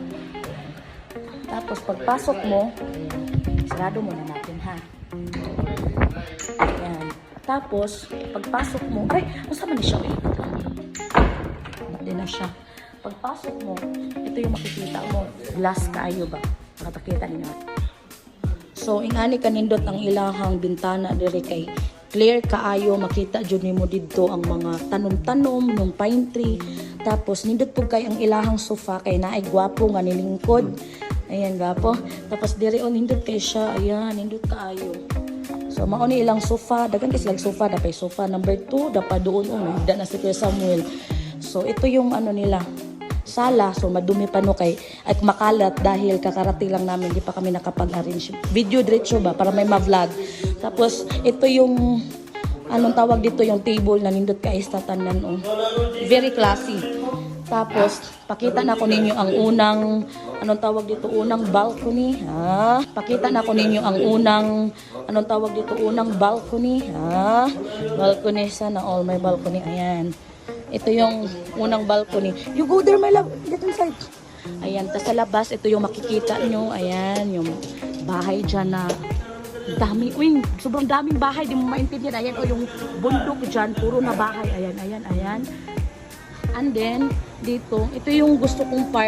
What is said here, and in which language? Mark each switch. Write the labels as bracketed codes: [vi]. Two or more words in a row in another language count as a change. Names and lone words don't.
[tl] Tapos, pagpasok mo, sarado muna natin, ha? Ayan. Tapos, pagpasok mo, ay, masama na siya, eh. Hindi na siya. Pagpasok mo, ito yung makikita mo. [ceb] Glass kaayo ba? Nakapakita ninyo. So, ingani kanindot ang ilahang bintana dire kay clear kaayo, makita jud nimo didto ang mga tanom-tanom ng [en] pine tree. [ceb] Tapos nindot pug kay ang ilahang sofa kay naay gwapo nga nilingkod. Ayan gwapo. Tapos dire on nindot kay siya. Ayan, nindot kaayo. So mao ni ilang sofa, daghan kay silang sofa, dapay [en] sofa number 2, [ceb] dapa doon higda na si Kuya Samuel. [tl] So ito yung nila sala, so madumi pa no kay at makalat dahil kakarating lang namin, di pa kami nakapag-arrange video diretso ba para may ma-vlog. Tapos ito yung anong tawag dito, yung table na nindot ka istatanan [en] very classy. [tl] Tapos [ceb] pakita na ko ninyo [tl] ang unang anong tawag dito, unang balcony, ha. [ceb] Pakita na ko ninyo [tl] ang unang anong tawag dito, unang balcony, ha. Balcony, sana all may balcony. Ayan. Ito yung unang balcony. [en] You go there, my love. Get inside. [tl] Ayan. Tapos sa labas, ito yung makikita nyo. Ayan. Yung bahay dyan na dami. Uy, sobrang daming bahay. Di mo maintindihan. Ayan. O yung bundok dyan. Puro na bahay. Ayan, ayan, ayan. And then, dito. Ito yung gusto kong part.